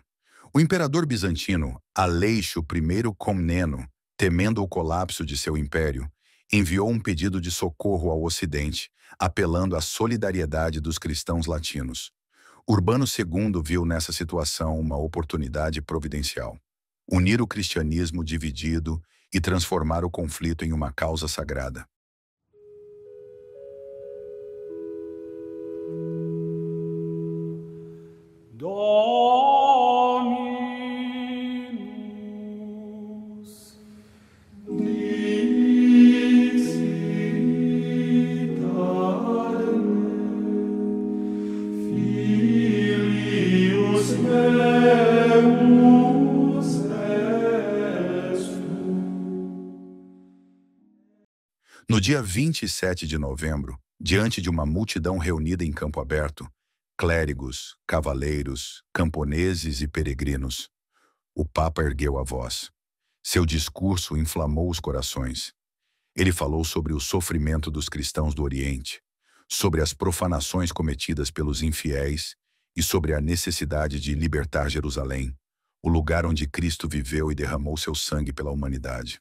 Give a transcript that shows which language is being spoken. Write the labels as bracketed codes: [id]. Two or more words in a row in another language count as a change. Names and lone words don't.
[pt] O imperador bizantino, Aleixo I Comneno, temendo o colapso de seu império, enviou um pedido de socorro ao Ocidente, apelando à solidariedade dos cristãos latinos. Urbano II viu nessa situação uma oportunidade providencial: unir o cristianismo dividido e transformar o conflito em uma causa sagrada. [la] Dominus Dixit Filius meus est tu. [pt] No dia 27 de novembro, diante de uma multidão reunida em campo aberto, clérigos, cavaleiros, camponeses e peregrinos, o Papa ergueu a voz. Seu discurso inflamou os corações. Ele falou sobre o sofrimento dos cristãos do Oriente, sobre as profanações cometidas pelos infiéis e sobre a necessidade de libertar Jerusalém, o lugar onde Cristo viveu e derramou seu sangue pela humanidade.